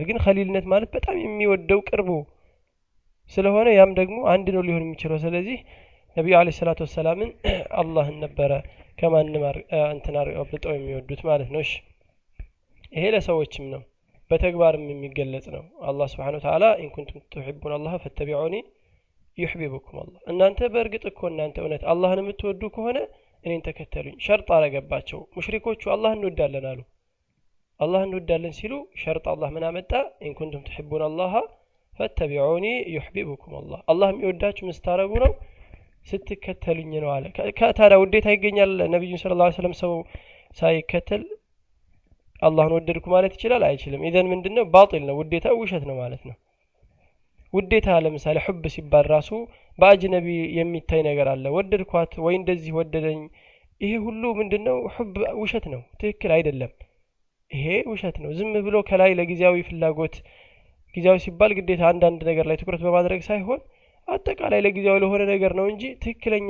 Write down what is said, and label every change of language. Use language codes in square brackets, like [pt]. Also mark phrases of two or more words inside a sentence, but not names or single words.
[am] ግን ኸሊልነት ማለት በጣም የሚወደው ቅርቡ ስለሆነ ያም ደግሞ አንድ ነው ሊሆን የሚችለው ስለዚህ ነብዩ [ar] عليه الصلاة والسلام [am] አላህን ነበር ከማንም አንተናር አብጠው የሚወዱት ማለት ነው እሺ ይሄ ለሰዎችም ነው በተግባርም የሚገለጽ ነው አላህ [ar] سبحانه وتعالى إن كنتم تحبون الله فاتبعوني يحببكم الله [am] እናንተ በእርግጥ እኮ እናንተ እውነት አላህን የምትወዱ ከሆነ እኔን ተከተሉኝ ሸርጥ አረገባቸው ሙሽሪኮቹ አላህን እንወዳለን አሉ አላህን እንወዳለን ሲሉ ሸርጥ አላህ ምን አመጣ [ar] إن كنتم تحبون الله فاتبعوني يحببكم الله [am] አላህ የሚወዳችሁ መስታረጉ ነው ስትከተሉኝ ነው አለ ከታዲያ ውዴታ ይገኛል ነብዩ [ar] صلى الله عليه وسلم [am] ሰው ሳይከተል አላህን ወደድኩ ማለት ይችላል አይችልም ኢዘን ምንድነው ባጢል ነው ውዴታ ውሸት ነው ማለት ነው ውዴታ ለምሳሌ ሁብ ሲባል ራሱ በአጅነቢ የሚታይ ነገር አለ ወደድኳት ወይ እንደዚህ ወደደኝ ይሄ ሁሉ ምንድነው ሁብ ውሸት ነው ትክክል አይደለም ይሄ ውሸት ነው ዝም ብሎ ከላይ ለጊዜያዊ ፍላጎት ጊዜያዊ ሲባል ግዴታ አንዳንድ ነገር ላይ ትኩረት በማድረግ ሳይሆን አጠቃላይ ለጊዜያዊ ለሆነ ነገር ነው እንጂ ትክክለኛ